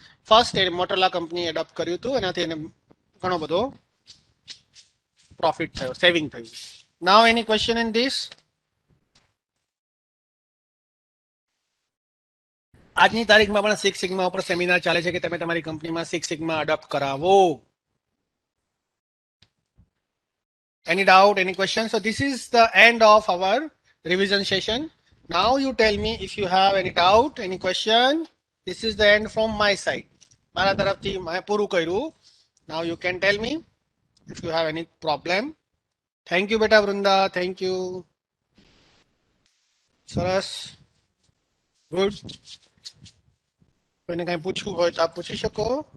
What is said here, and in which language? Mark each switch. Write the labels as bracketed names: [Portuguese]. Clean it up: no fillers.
[Gujarati] First એ Motorola company adopt કર્યું હતું, એનાથી એને ઘણો બધો પ્રોફિટ થયો, સેવિંગ થયું. [English] Now any question in this? [Gujarati] આજની તારીખમાં પણ સિક્સ સિગ્મા ઉપર સેમિનાર ચાલે છે કે તમે તમારી કંપનીમાં સિક્સ સિગ્મા અડોપ્ટ કરાવો. [English] Any doubt, any question? So this is the end of our revision session. Now you tell me if you have any doubt, any question. This is the end from my side. [Gujarati] મારા તરફથી મેં પૂરું કર્યું. [English] Now you can tell me if you have any problem. Thank you બેટા Vrinda, thank you. [Gujarati] સરસ, good. કોઈને કંઈ પૂછવું હોય તો આપ પૂછી શકો.